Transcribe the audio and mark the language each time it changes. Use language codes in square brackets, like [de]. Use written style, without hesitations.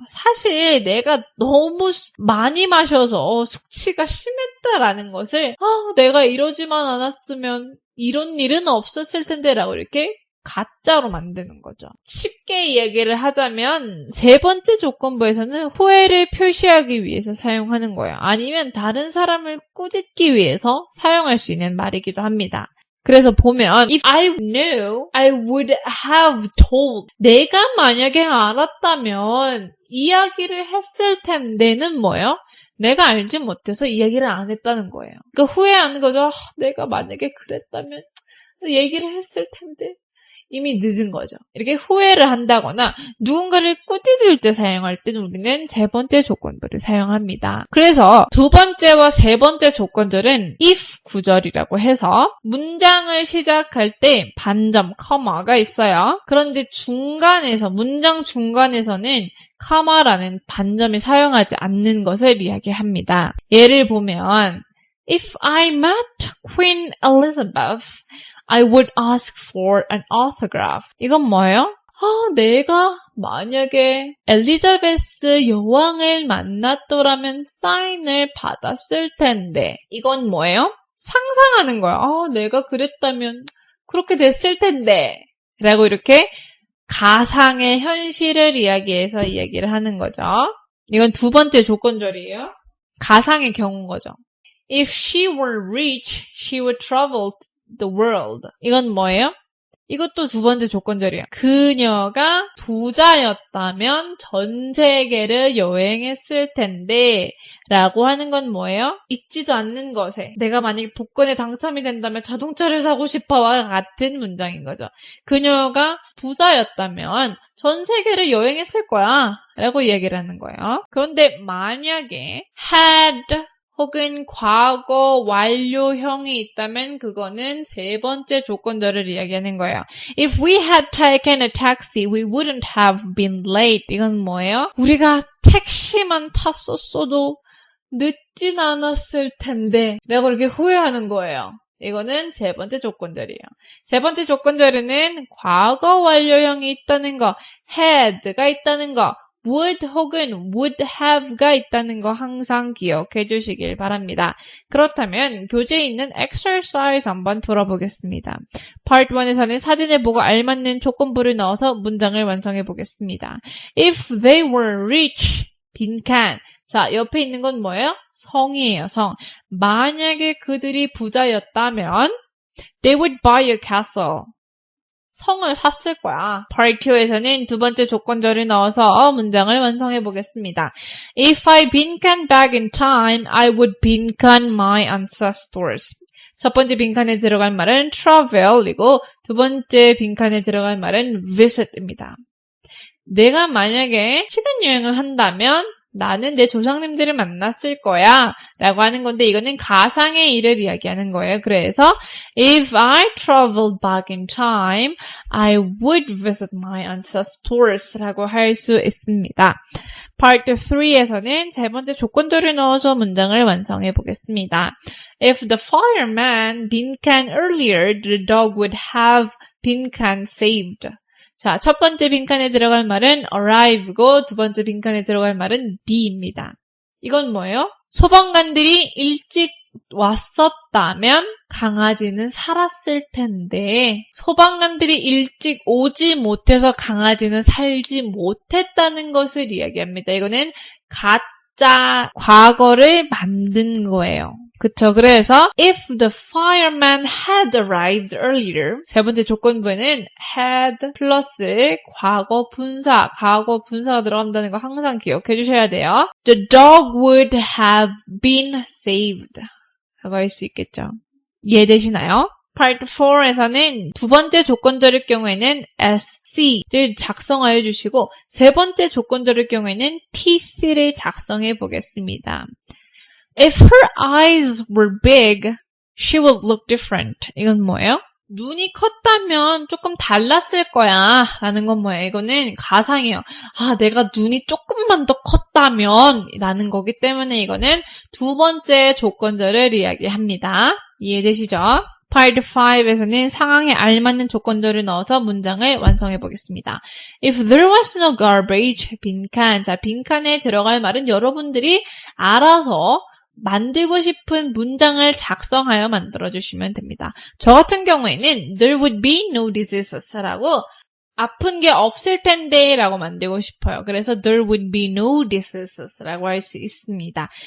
[ko] 사실 내가 너무 많이 마셔서 숙취가 심했다라는 것을 내가 이러지만 않았으면 이런 일은 없었을 텐데 라고 이렇게 가짜로 만드는 거죠. 쉽게 이야기를 하자면 세 번째 조건부에서는 후회를 표시하기 위해서 사용하는 거예요. 아니면 다른 사람을 꾸짖기 위해서 사용할 수 있는 말이기도 합니다. 그래서 보면 [en] if I knew, I would have told. [ko] 내가 만약에 알았다면 이야기를 했을 텐데는 뭐예요? 내가 알지 못해서 이야기를 안 했다는 거예요. 그러니까 후회하는 거죠. 내가 만약에 그랬다면 얘기를 했을 텐데. 이미 늦은 거죠. 이렇게 후회를 한다거나 누군가를 꾸짖을 때 사용할 때는 우리는 세 번째 조건부를 사용합니다. 그래서 두 번째와 세 번째 조건들은 if 구절이라고 해서 문장을 시작할 때 반점, 커마가 있어요. 그런데 문장 중간에서는 커마라는 반점이 사용하지 않는 것을 이야기합니다. 예를 보면 [en] If I met Queen Elizabeth, I would ask for an autograph. [ko] 이건 뭐예요? 내가 만약에 엘리자베스 여왕을 만났더라면 사인을 받았을 텐데. 이건 뭐예요? 상상하는 거야. 내가 그랬다면 그렇게 됐을 텐데. 라고 이렇게 가상의 현실을 이야기해서 이야기를 하는 거죠. 이건 두 번째 조건절이에요. 가상의 경우인 거죠. [en] If she were rich, she would travel the world. [ko] 이건 뭐예요? 이것도 두 번째 조건절이에요. 그녀가 부자였다면 전 세계를 여행했을 텐데 라고 하는 건 뭐예요? 있지도 않는 것에 내가 만약에 복권에 당첨이 된다면 자동차를 사고 싶어와 같은 문장인 거죠. 그녀가 부자였다면 전 세계를 여행했을 거야 라고 얘기를 하는 거예요. 그런데 만약에 had 혹은 과거 완료형이 있다면 그거는 세 번째 조건절을 이야기하는 거예요. [en] If we had taken a taxi, we wouldn't have been late. [ko] 이건 뭐예요? 우리가 택시만 탔었어도 늦진 않았을 텐데 라고 이렇게 후회하는 거예요. 이거는 세 번째 조건절이에요. 세 번째 조건절에는 과거 완료형이 있다는 거, had가 있다는 거, would 혹은 would have가 있다는 거 항상 기억해 주시길 바랍니다. 그렇다면 교재에 있는 exercise 한번 풀어보겠습니다. Part 1에서는 사진을 보고 알맞는 조건부를 넣어서 문장을 완성해 보겠습니다. [en] If they were rich, [ko] 빈칸. 자, 옆에 있는 건 뭐예요? 성이에요, 성. 만약에 그들이 부자였다면 [en] they would buy a castle. [ko] 성을 샀을 거야. Part 2에서는 두 번째 조건절을 넣어서 문장을 완성해 보겠습니다. [en] If I [ko] 빈칸 [en] back in time, I would 빈칸 my ancestors. [ko] 첫 번째 빈칸에 들어갈 말은 travel이고 두 번째 빈칸에 들어갈 말은 visit입니다. 내가 만약에 시간 여행을 한다면 나는 내 조상님들을 만났을 거야 라고 하는 건데 이거는 가상의 일을 이야기하는 거예요. 그래서 [en] If I traveled back in time, I would visit my ancestors [ko] 라고 할 수 있습니다. Part 3에서는 세 번째 조건절을 넣어서 문장을 완성해 보겠습니다. [en] If the fireman [ko] 빈칸 [en] earlier, the dog would have 빈칸 saved. [ko] 자, 첫 번째 빈칸에 들어갈 말은 arrive고 두 번째 빈칸에 들어갈 말은 be입니다. 이건 뭐예요? 소방관들이 일찍 왔었다면 강아지는 살았을 텐데 소방관들이 일찍 오지 못해서 강아지는 살지 못했다는 것을 이야기합니다. 이거는 가짜 과거를 만든 거예요. 그쵸. 그래서 [en] if the fireman had arrived earlier [ko] 세 번째 조건부에는 had 플러스 과거 분사가 들어간다는 거 항상 기억해 주셔야 돼요. [en] The dog would have been saved [ko] 라고 할 수 있겠죠. 이해되시나요? Part 4에서는 두 번째 조건절일 경우에는 SC를 작성하여 주시고 세 번째 조건절일 경우에는 TC를 작성해 보겠습니다. [en] If her eyes were big, she would look different. [ko] 이건 뭐예요? 눈이 컸다면 조금 달랐을 거야 라는 건 뭐예요? 이거는 가상이에요. 아, 내가 눈이 조금만 더 컸다면 라는 거기 때문에 이거는 두 번째 조건절을 이야기합니다. 이해되시죠? Part 5에서는 상황에 알맞는 조건절을 넣어서 문장을 완성해 보겠습니다. [en] If there was no garbage, [ko] 빈칸. 자, 빈칸에 들어갈 말은 여러분들이 알아서 만들고 싶은 문장을 작성하여 만들어주시면 됩니다. 저 같은 경우에는 [en] there would be no diseases [ko] 라고 아픈 게 없을 텐데 라고 만들고 싶어요. 그래서 [en] there would be no diseases [ko] 라고 할 수 있습니다.